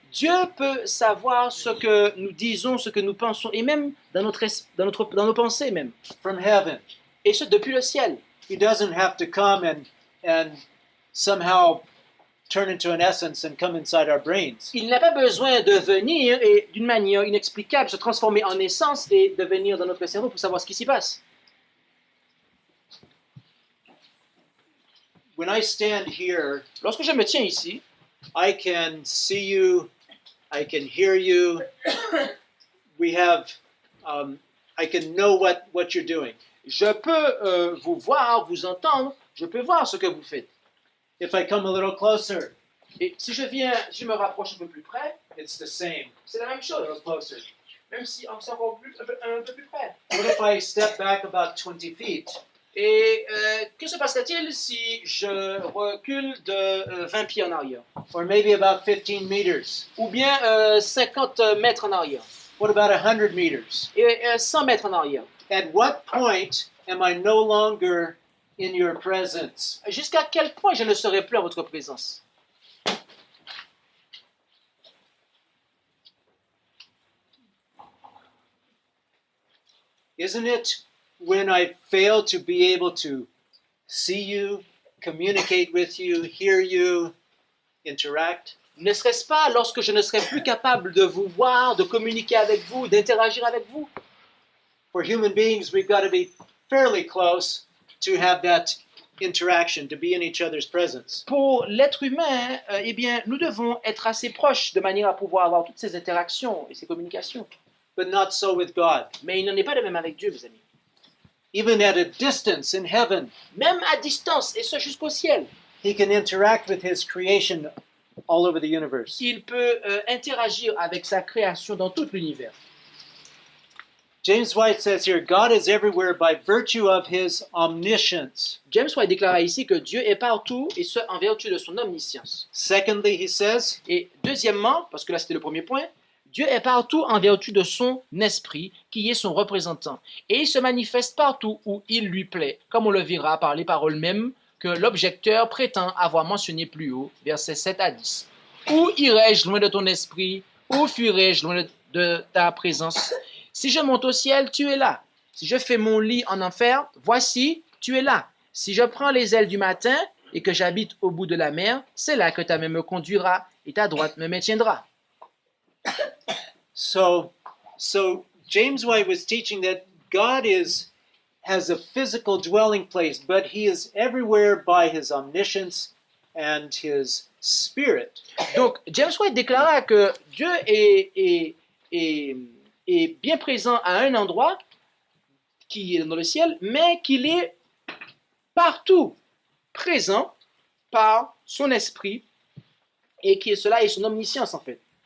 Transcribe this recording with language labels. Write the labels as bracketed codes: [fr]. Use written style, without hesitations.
[fr] Dieu peut savoir ce que nous disons, ce que nous pensons, et même dans nos pensées même. [en] From heaven. [fr] Et ce, depuis le ciel. [en] He doesn't have to come and somehow turn into an essence and come inside our brains. [fr] Il n'a pas besoin de venir et d'une manière inexplicable se transformer en essence et de venir dans notre cerveau pour savoir ce qui s'y passe. [en] When I stand here, [fr] Lorsque je me tiens ici, [en] I can see you, I can hear you. We have, I can know what you're doing. [fr] je peux vous voir, vous entendre, je peux voir ce que vous faites. [en] If I come a little closer, [fr] Et si je me rapproche un peu plus près, [en] it's the same. [fr] c'est la même [en] A [fr] chose, [en] little closer. [fr] même si on s'en va un peu plus près. [en] What if I step back about 20 feet? [fr] Et que se passerait-il si je recule de 20 pieds en arrière? [en] Or maybe about 15 meters? [fr] Ou bien 50 mètres en arrière? [en] What about 100 meters? [fr] Et 100 mètres en arrière? [en] At what point am I no longer in your presence? [fr] Jusqu'à quel point je ne serai plus en votre présence? [en] Isn't it when I fail to be able to see you, communicate with you, hear you, interact? [fr] Ne serait-ce pas lorsque je ne serai plus capable de vous voir, de communiquer avec vous, d'interagir avec vous? [en] For human beings, we've got to be fairly close to have that interaction, to be in each other's presence. [fr] Pour l'être humain, eh bien, nous devons être assez proches de manière à pouvoir avoir toutes ces interactions et ces communications. [en] But not so with God. [fr] Mais il n'en est pas de même avec Dieu, mes amis. [en] Even at a distance in heaven, [fr] Même à distance, et ce jusqu'au ciel, [en] he can interact with his creation all over the universe. [fr] il peut interagir avec sa création dans tout l'univers. [en] James White says here, God is everywhere by virtue of his omniscience. [fr] James White déclara ici que Dieu est partout, et ce, en vertu de son omniscience. [en] Secondly, he says, [fr] Et deuxièmement, parce que là c'était le premier point, Dieu est partout en vertu de son esprit, qui est son représentant. Et il se manifeste partout où il lui plaît, comme on le verra par les paroles mêmes que l'objecteur prétend avoir mentionnées plus haut, versets 7 à 10. Où irai-je loin de ton esprit? Où fuirai-je loin de ta présence? Si je monte au ciel, tu es là. Si je fais mon lit en enfer, voici, tu es là. Si je prends les ailes du matin et que j'habite au bout de la mer, c'est là que ta main me conduira et ta droite me maintiendra. [en] so James White was teaching that God has a physical dwelling place, but he is everywhere by his omniscience and his spirit. [fr] Donc, James White déclara que Dieu est bien présent à un endroit qui est dans le ciel, mais qu'il est partout présent par son esprit et que cela est son omniscience en fait.